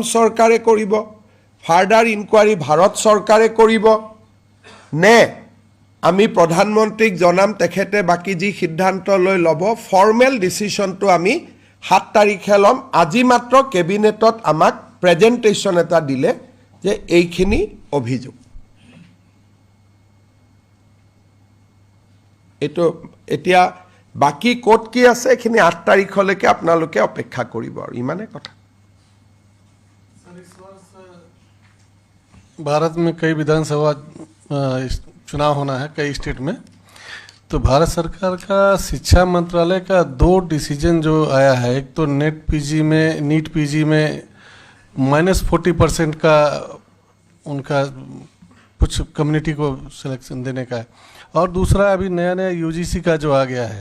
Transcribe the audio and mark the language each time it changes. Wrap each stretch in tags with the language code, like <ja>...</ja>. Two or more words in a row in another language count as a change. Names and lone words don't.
<as>চৰকাৰে কৰিব</as> <en>further inquiry</en> <as>ভাৰত চৰকাৰে কৰিব নে আমি প্ৰধানমন্ত্ৰীক জনাম তেখেতে বাকি যি সিদ্ধান্ত লৈ লব</as> <en>formal decision</en> <as>আমি 7 তাৰিখে লম আজি মাত্ৰ কেবিনেটত আমাক প্ৰেজেন্টেশন এটা দিলে যে এইখিনি অভিযোগ এটো এতিয়া বাকী ক'ত কি আছে এইখিনি 8 তাৰিখলৈকে আপোনালোকে অপেক্ষা কৰিব আৰু ইমানে কথা</as> <hi>भारत में कई विधानसभा चुनाव होना है कई स्टेट में, तो भारत सरकार का शिक्षा मंत्रालय का 2 डिसीजन जो आया है, एक तो नीट पीजी में -40% का उनका कुछ कम्युनिटी को सिलेक्शन देने का है, और दूसरा अभी नया यूजीसी का जो आ गया है।</hi>